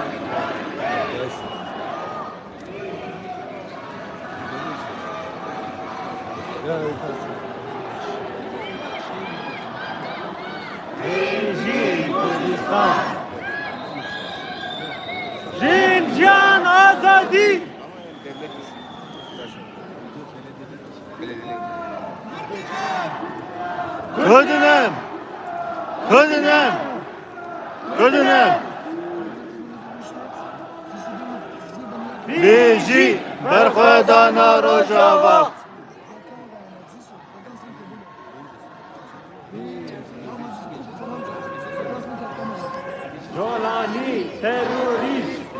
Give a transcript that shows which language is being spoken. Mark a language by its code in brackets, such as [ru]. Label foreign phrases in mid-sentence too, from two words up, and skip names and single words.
[de] Ja, ich weiß nicht. [ku] Jiyan azadi. [tr] Kadınım. Kadınım. Kadınım. [ku] Biji berxwedana Rojava. [tr] Jolani terörist.